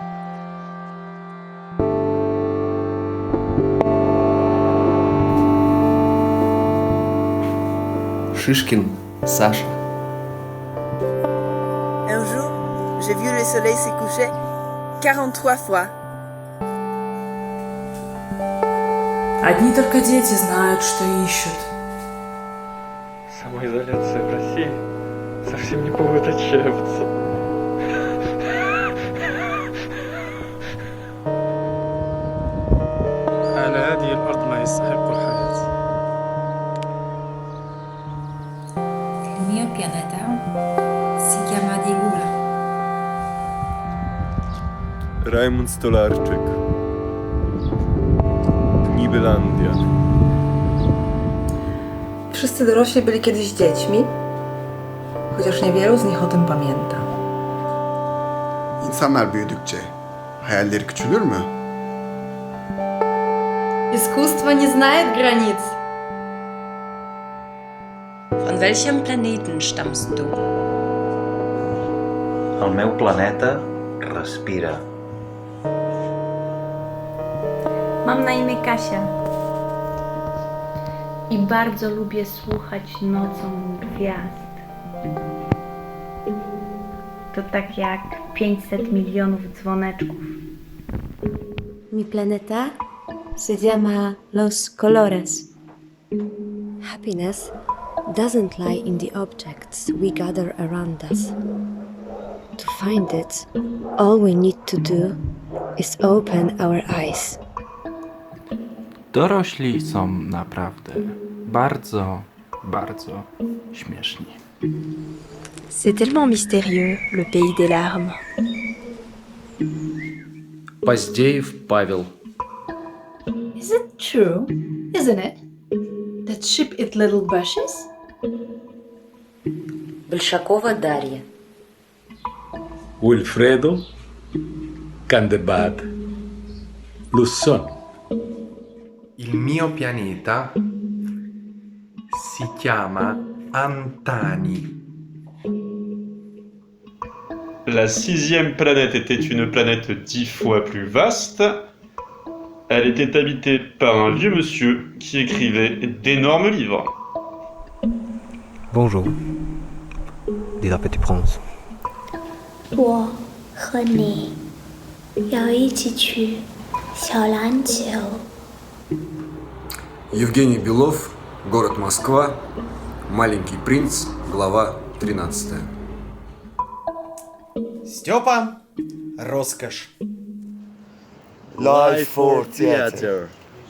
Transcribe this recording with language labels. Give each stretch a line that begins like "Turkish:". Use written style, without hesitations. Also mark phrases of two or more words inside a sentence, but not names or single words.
Russian: Шишкин Саша.
French: Un jour, j'ai vu le soleil se coucher 43 fois.
Russian: Одни только дети знают, что ищут. Самоизоляция в России совсем не повод отчаиваться.
Arabic: على هذه الأرض ما يستحق الحياة.
Italian: Il mio pianeta si chiama Digura.
Polish: Rajmund Stolarczyk. Nibelandia. Wszyscy dorośli byli kiedyś dziećmi, chociaż niewielu z nich o tym pamięta.
Turkish: İnsanlar büyüdükçe hayalleri küçülür mü?
Russian: Искусство не знает границ.
German: Von welchem Planeten stammst du?
Catalan: El meu planeta respira.
Polish: Mam na imię Kasia i bardzo lubię słuchać nocą gwiazd. To tak jak 500 milionów dzwoneczków.
Spanish: Mi planeta se llama Los Colores.
English: Happiness doesn't lie in the objects we gather around us. To find it, all we need to do is open our eyes.
Polish: Dorośli są naprawdę bardzo, bardzo śmieszni.
French: C'est tellement mystérieux, le pays des larmes.
Russian: Поздеев Павел.
English: Is it true, isn't it, that sheep eat little bushes?
Russian: Большакова Дарья.
Italian: Wilfredo Candebad. Lusson. Il mio pianeta si chiama Antani.
French: La 6e planète était une planète 10 fois plus vaste. Elle était habitée par un vieux monsieur qui écrivait d'énormes livres. Bonjour, dit la Petit Prince.
Chinese: 我和你要一起去小篮球。
Russian: Евгений Белов, город Москва, Маленький принц, глава 13. Степа, роскошь.
English: Life for theater.